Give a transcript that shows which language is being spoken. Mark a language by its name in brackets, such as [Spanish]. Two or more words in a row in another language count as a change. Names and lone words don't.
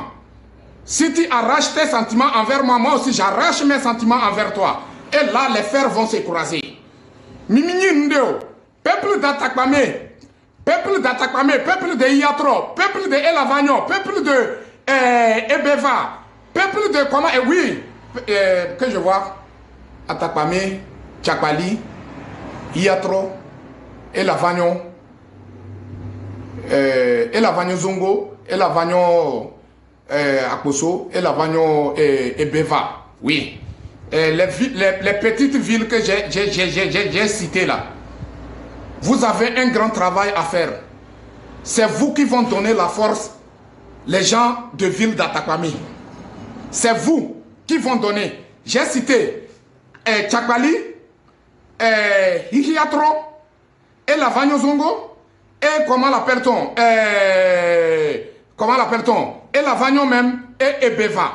[French] Si tu arraches tes sentiments envers moi, moi aussi j'arrache mes sentiments envers toi. Et là, les fers vont se croiser. Mimini Ndeo, peuple d'Atakpamé. Peuple d'Atakpamé, peuple de Iatro, peuple de Elavagnon, peuple de Ebeva, peuple de comment, oui, que je vois, Atakpamé, Tchakbali, Iatro, Elavagnon, Elavagnon Zongo, Elavagnon Akoso, Elavagnon Ebeva, oui. Les petites villes que j'ai citées là. Vous avez un grand travail à faire. C'est vous qui vont donner la force, les gens de ville d'Atakpamé. C'est vous qui vont donner. J'ai cité Tchakbali, Hihiatro, et la Vagnon et comment l'appelle-t-on et la Vagnon même, et Ebeva.